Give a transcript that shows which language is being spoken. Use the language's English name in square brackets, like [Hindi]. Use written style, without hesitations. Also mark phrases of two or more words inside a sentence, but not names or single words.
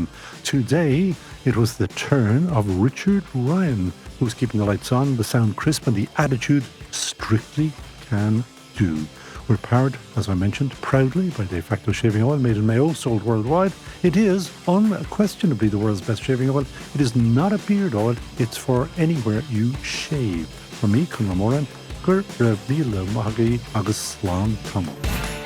[English] Today, it was the turn of Richard Ryan, who's keeping the lights on, the sound crisp, and the attitude strictly can do. We're powered, as I mentioned, proudly by the Facto Shaving Oil, made in Mayo, sold worldwide. It is unquestionably the world's best shaving oil. It is not a beard oil. It's for anywhere you shave. For me, [Irish] Conall Ó Móráin, gur raibh míle maithagaí agus slán tamil.